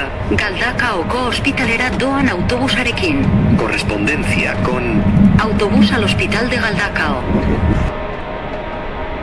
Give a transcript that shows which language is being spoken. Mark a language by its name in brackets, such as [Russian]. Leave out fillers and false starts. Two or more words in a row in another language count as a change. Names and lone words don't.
[Basque] Galdakaoko ospitalera doan autobusarekin. [Spanish] Correspondencia con... Autobús al hospital de Galdakao.